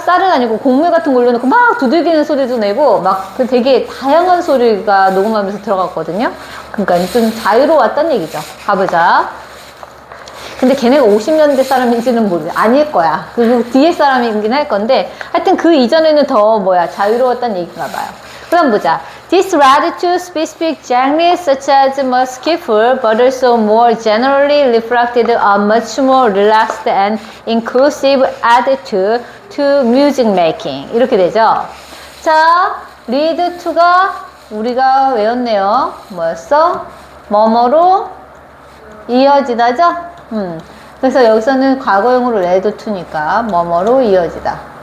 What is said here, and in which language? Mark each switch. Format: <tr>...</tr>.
<ko>쌀은 아니고 곡물 같은 걸 넣고 막 두들기는 소리도 내고 막 그 되게 다양한 소리가 녹음하면서 들어갔거든요. 그러니까 좀 자유로웠단 얘기죠. 가보자. 근데 걔네가 50년대 사람인지는 아닐 거야. 그 뒤에 사람이긴 할 건데 하여튼 그 이전에는 더 자유로웠단 얘기인가 봐요. 그럼 보자.</ko> <en>This led to specific genres such as skiffle, but also more generally reflected a much more relaxed and inclusive attitude to music making.</en> <ko>이렇게 되죠. 자, lead to가 우리가 외웠네요. 뭐였어? 뭐뭐로 이어지다죠? 그래서 여기서는 과거형으로 lead to니까 뭐뭐로 이어지다.</ko>